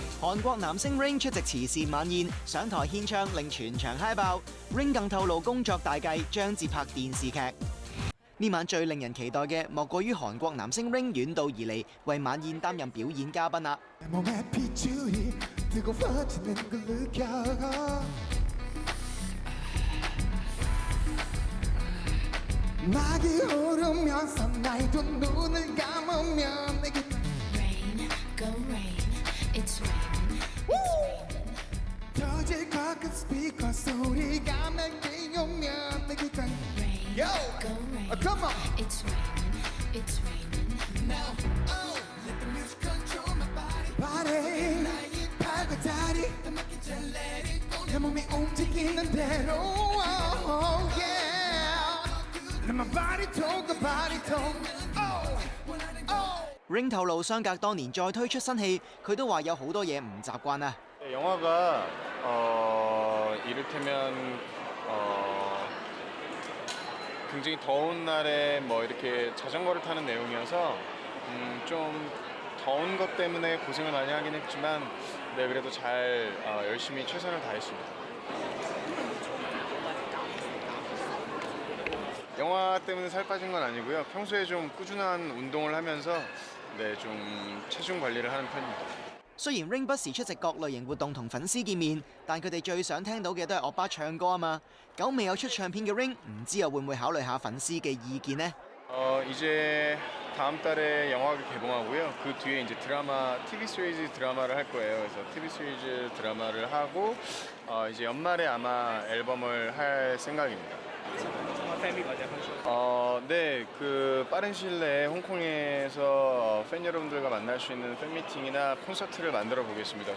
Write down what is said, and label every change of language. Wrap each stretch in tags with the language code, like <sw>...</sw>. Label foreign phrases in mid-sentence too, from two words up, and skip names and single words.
<yue>韓國男星 Ring 出席慈善晚宴，上台獻唱令全場嗨爆。Ring 更透露工作大計將接拍電視劇。呢晚最令人期待嘅，莫過於韓國男星 Ring 遠道而嚟，為晚宴擔任表演嘉賓啦。</yue> <ko>막이 흐르면서 날도 눈을 감으면 내게</ko> <en>Rain, go rain, it's raining, it's raining.</en> <ko>터질 것 같은 스피커 소리가 내게 오면 내게 단</ko> <en>Rain, Yo! go rain, Come on! it's raining, it's raining. Now, oh, let the music control my body</en> <ko>나의 팔과 다리 내 몸이 움직이는 대로</ko> <en>oh, yeah. My body talk, the body talk. Oh, oh.</en> <yue>Ring 透露相隔多年再推出新戲，佢都話有好多嘢唔習慣啊。</yue> <ko>영화가 이를테면 굉장히 더운 날에 뭐 이렇게 자전거를 타는 내용이어서 좀 더운 것 때문에 고생을 많이 하긴 했지만 네, 그래도 잘 열심히 최선을 다했습니다. 영화 때문에 살 빠진 건 아니고요. 평소에 좀 꾸준한 운동을 하면서 네, 좀 체중 관리를 하는 편입니다.</ko> <yue>雖然 Ring 不時出席各類型活動同粉絲見面，但佢哋最想聽到嘅都係惡巴唱歌啊嘛。久未有出唱片嘅 Ring，唔知又會唔會考慮下粉絲嘅意見呢？</yue> <ko>이제 다음 달에 영화가 개봉하고요. 그 뒤에 이제 드라마, TV 시리즈 드라마를 할 거예요. 그래서 TV 시리즈 드라마를 하고 이제 연말에 아마 앨범을 할 생각입니다. 네, 그 빠른 시일 내에 홍콩에서 팬 여러분들과 만날 수 있는 팬 미팅이나 콘서트를 만들어 보겠습니다.</ko>